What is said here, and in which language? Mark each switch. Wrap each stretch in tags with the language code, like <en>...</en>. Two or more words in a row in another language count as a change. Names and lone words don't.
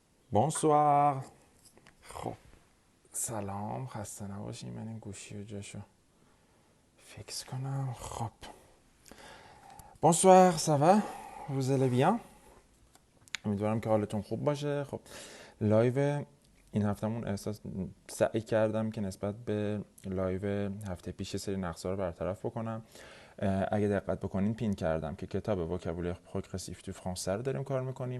<fr>Bonsoir.</fr> <fa>خب سلام، خسته نباشی. من این گوشی و جاشو فیکس کنم.</fa> <fr>خب bonsoir, ça va? Vous allez bien?</fr> <fa>امیدوارم که حالتون خوب باشه. خب لایو این هفتمون سعی کردم که نسبت به لایو هفته پیش سری نقصا رو برطرف بکنم. اگه دقت بکنین پین کردم که کتاب وکابولر پروگرسیو تو فرانسه رو داریم کار میکنیم.</fa>